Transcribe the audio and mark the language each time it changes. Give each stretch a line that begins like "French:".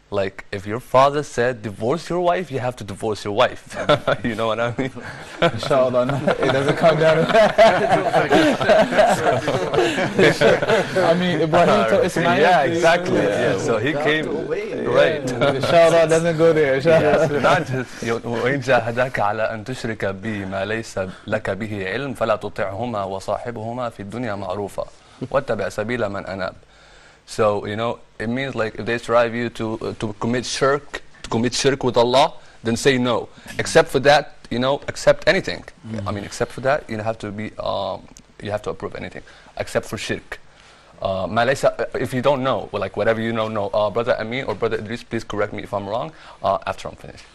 English: Like if your father said divorce your wife, you have to divorce your wife. You know what I mean? Inshallah, no, it doesn't come down to that. I mean, Ibrahim told Ismail. Yeah, exactly. Yeah. So he came right. Inshallah, doesn't go there. Inshallah. Not just
Arabic: وإن جاهداك على أن تشرك بي ما ليس لك به علم فلا تطعهما وصاحبهما في الدنيا معروفا واتبع سبيل من أناب.
English: So it means like if they strive you to commit shirk with Allah, then say no. Except for that, accept anything. I mean, except for that, you have to approve anything, except for shirk. If you don't know, like whatever you know, Brother Amin or Brother Idris, please correct me if I'm wrong after I'm finished.